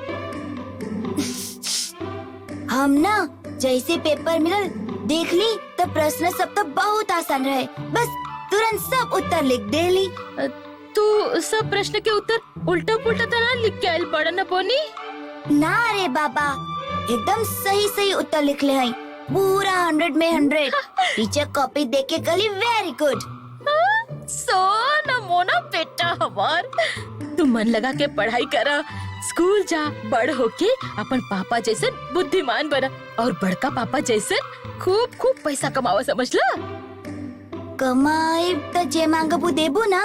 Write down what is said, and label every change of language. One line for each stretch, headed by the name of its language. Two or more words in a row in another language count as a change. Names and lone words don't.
Bhojpuri: हम ना जैसे पेपर मिलल देख ली तो प्रश्न सब तो बहुत आसान रहे, बस तुरंत सब उत्तर लिख देली। तू सब प्रश्न के उत्तर उल्टा पुल्टा तो ना लिख के आइल बाड़ा ना बोनी? ना रे बाबा, एकदम सही सही उत्तर लिख ले हई, पूरा 100 में 100। टीचर कॉपी देख के कहली
English: Very good.
Bhojpuri: सो न मोना बेटा हमार, तू मन लगा के पढ़ाई करा, स्कूल जा, बड़ होके अपन पापा जैसन बुद्धिमान बना और बड़का पापा जैसन खूब खूब पैसा कमावा, समझला? कमाए तो जे मांगबू देबू ना।